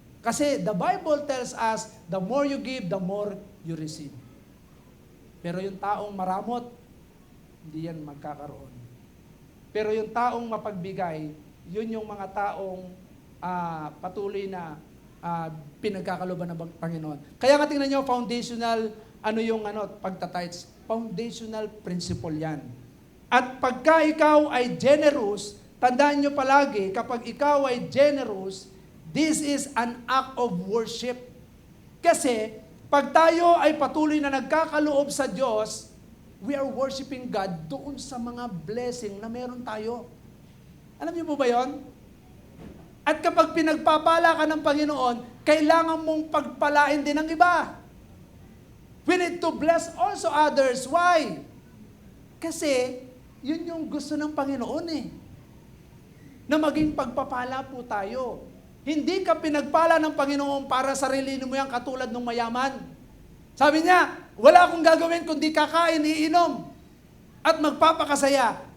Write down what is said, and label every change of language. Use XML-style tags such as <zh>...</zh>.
<en>Kasi the Bible tells us, the more you give, the more you receive.</en> <tl>Pero yung taong maramot, hindi yan magkakaroon. Pero yung taong mapagbigay, yun yung mga taong patuloy na pinagkakaloban ng Panginoon. Kaya nga tingnan nyo, foundational, pagtatites. Foundational principle yan. At pagka ikaw ay generous, tandaan nyo palagi, kapag ikaw ay generous,</tl> <en>this is an act of worship.</en> <tl>Kasi, pag tayo ay patuloy na nagkakaloob sa Diyos,</tl> <en>we are worshiping God</en> <tl>doon sa mga blessing na meron tayo. Alam niyo po ba yon? At kapag pinagpapala ka ng Panginoon, kailangan mong pagpalain din ng iba.</tl> <en>We need to bless also others. Why?</en> <tl>Kasi, yun yung gusto ng Panginoon eh. Na maging pagpapala po tayo. Hindi ka pinagpala ng Panginoon para sarili mo yan katulad ng mayaman. Sabi niya, wala akong gagawin kundi kakain, iinom, at magpapakasaya.</tl>